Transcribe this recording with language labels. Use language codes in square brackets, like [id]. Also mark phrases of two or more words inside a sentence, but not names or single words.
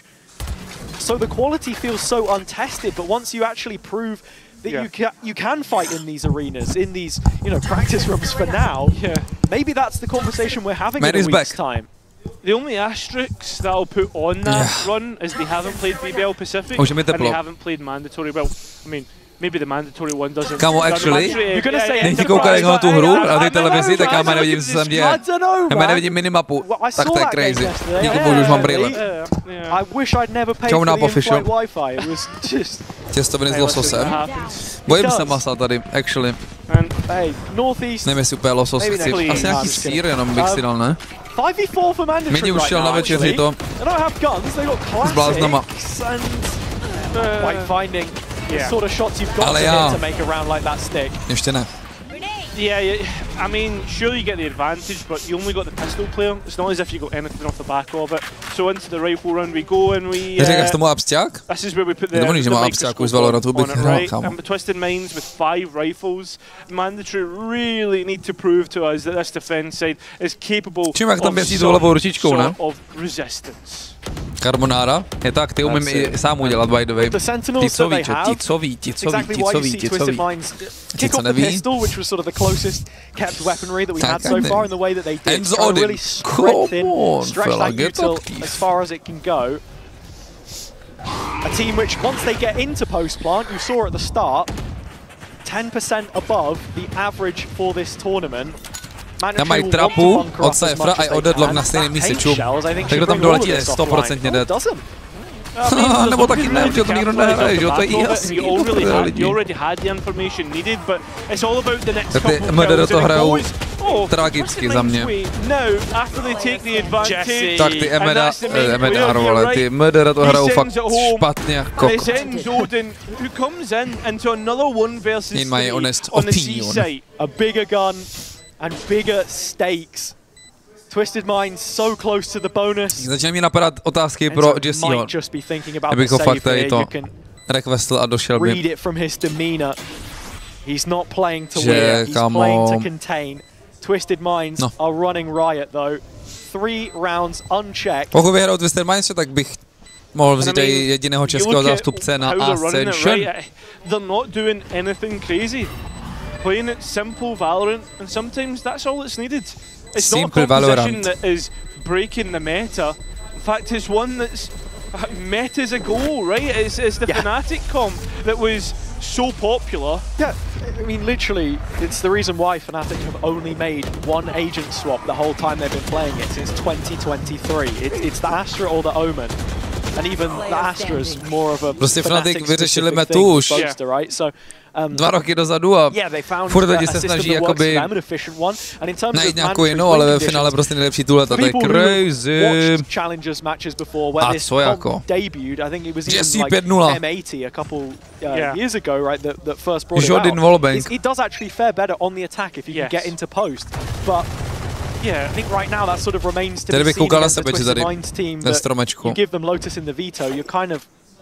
[en] So the quality feels so untested, but once you actually prove that you can fight in these arenas, in these practice rooms for now, maybe that's the conversation we're having in a week's time. The only asterisk that I'll put on that run is they haven't played BBL Pacific and they haven't played mandatory. Well, I mean, maybe the mandatory one doesn't. [cs] Kámo, actually, když ti koukali na tu hru na té televizi, tak já nevidím, co se tam děje. Já nevidím minimapu, tak to je crazy. Díky bohu, už mám brýle. Čau na official. Těstoviny s lososem. Bojím se masa tady, actually. Nevím, jestli úplně losos chci. Asi nějaký sýr, jenom bych si dal, ne? Mini už šel na večeři to. S bláznama. [en] Sort of shots you've got to hit to make a round like that stick. [cs] Ještě ne. [en] Yeah, I mean, sure you get the advantage, but you only got the pistol player. It's not as if you got anything off the back of it. So into the rifle round we go, and we... [cs] Říkáš tomu absťák? [en] This is where we put the microscope on it, right? And Twisted Minds with 5 rifles. Mandatory really need to prove to us that this defense side is capable of resistance. [cs] Carbonara je tak, ty umím i sám udělat, [en] by the way. [cs] Ti, co neví. [en] Ends Odin, come on, fella, get up. As far as it can go. A team which, once they get into post plant, you saw at the start, 10% above the average for this tournament. [cs] Tam mají trapu od Cyphera a od Deadlock na stejném místě, čum. Tak kdo tam doletí, je 100% dead. Nebo taky ne, že to nikdo nehraje, že to je jasný. Tak ty MDR to hrajou tragicky za mě. Tak ty MDR, vole, ty MDR to hrajou fakt špatně jako kokot. [en] In my honest opinion. And bigger stakes. Twisted Minds so close to the bonus. [cs] Začínají mi napadat otázky pro Jesseho. Kdybych ho fakt tady to requestl a došel by. [en] Read it from his demeanor. He's not playing to win, he's playing to contain. Twisted Minds are running riot though. 3 rounds unchecked. [cs] Pokud vyhrál Twisted Minds, tak bych mohl vzít i jediného českého zástupce na Ascension. [en] They're not doing anything crazy. Playing it simple Valorant, and sometimes that's all that's needed. It's simple not a composition that is breaking the meta. In fact, it's one that's meta's a goal, right? It's the Fnatic comp that was so popular. Yeah, I mean, literally, it's the reason why Fnatic have only made 1 agent swap the whole time they've been playing it since 2023. It's the Astra or the Omen. And even the Astra is more of a Fnatic-specific thing, right? So, [cs] 2 roky dozadu a furt lidi se snaží jakoby najít nějakou jinou, ale ve finále prostě nejlepší tuleta, to je crazy. A co jako? Jesse 5-0. Jordan Wallbank. [en] It does actually fare better on the attack if you can get into post, but yeah, I think right now that sort of remains to be seen against the Twisted Minds team. You give them Lotus in the veto, you're kind of